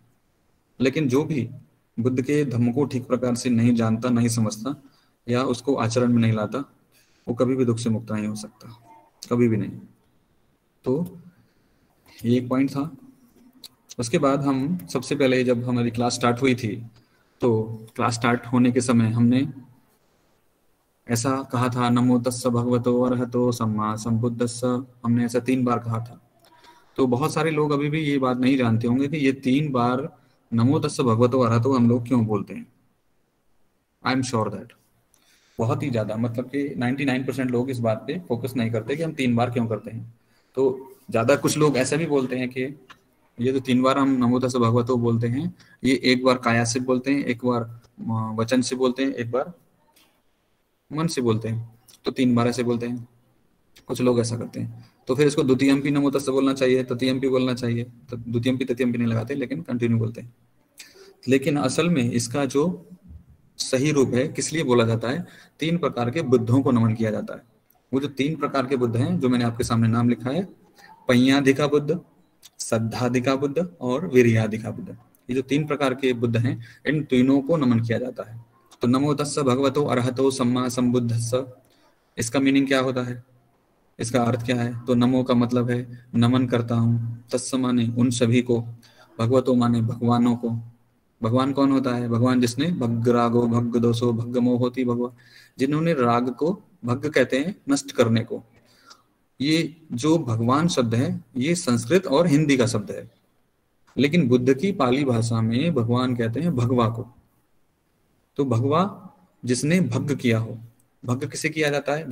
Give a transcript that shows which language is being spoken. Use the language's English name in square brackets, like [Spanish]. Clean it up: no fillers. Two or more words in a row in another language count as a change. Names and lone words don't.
[Hindi] लेकिन जो भी बुद्ध के धम्म को ठीक प्रकार से नहीं जानता, नहीं समझता या उसको आचरण में नहीं लाता, वो कभी भी दुख से मुक्त नहीं हो सकता, कभी भी नहीं। तो ये एक पॉइंट था। उसके बाद हम सबसे पहले जब हमारी क्लास स्टार्ट हुई थी, तो क्लास स्टार्ट होने के समय हमने ऐसा कहा था, [Pali] नमो तस्स भगवतो अरहतो सम्मा संबुद्धस्स। [Hindi] हमने ऐसा 3 बार कहा था। तो बहुत सारे लोग अभी भी ये बात नहीं जानते होंगे कि ये 3 बार [Pali] नमो तस्स भगवतो अरहतो [Hindi] हम लोग क्यों बोलते हैं। [English] I am sure that [Hindi] बहुत ही ज्यादा, मतलब कि 99% लोग इस बात पे फोकस नहीं करते कि हम 3 बार क्यों करते हैं। तो ज्यादा कुछ लोग ऐसा भी बोलते हैं कि ये जो 3 बार हम [Pali] नमो तस्स भगवतो [Hindi] बोलते हैं, ये एक बार काया से बोलते हैं, एक बार वचन से बोलते हैं, एक बार मन से बोलते हैं, तो 3 बार ऐसे बोलते हैं। कुछ लोग ऐसा करते हैं। तो फिर इसको [Pali] द्वितीयम्पि नमो तस्स [Hindi] बोलना चाहिए, तृतीयम्पि बोलना चाहिए। तो [Pali] द्वितीयम्पि तृतीयम्पि [Hindi] नहीं लगाते, लेकिन कंटिन्यू बोलते हैं। लेकिन असल में इसका जो सही रूप है, किस लिए बोला जाता है, 3 प्रकार के बुद्धों को नमन किया जाता है। वो जो 3 प्रकार के बुद्ध हैं, जो मैंने आपके सामने नाम लिखा है, पय्याधिका बुद्ध, सद्धाधिका बुद्ध और वीर्याधिका बुद्ध, ये जो 3 प्रकार के बुद्ध हैं, इन तीनों को नमन किया जाता है। [Pali] तो नमो तस्स भगवतो अरहतो सम्मा संबुद्धस्स, [Hindi] इसका मीनिंग क्या होता है, इसका अर्थ क्या है? तो नमो का मतलब है नमन करता हूँ, तस्स माने उन सभी को, भगवतो माने भगवानों को। भगवान कौन होता है? भगवान जिसने [Pali] भग्ग रागो भग्ग दोषो भग्ग मोहोति भगवान, [Hindi] जिन्होंने राग को भग्ग कहते हैं नष्ट करने को। ये जो भगवान शब्द है ये संस्कृत और हिंदी का शब्द है, लेकिन बुद्ध की पाली भाषा में भगवान कहते हैं भगवा को। तो भगवा जिसने भग्ग किया हो, भग्ग किसे किया जाता है?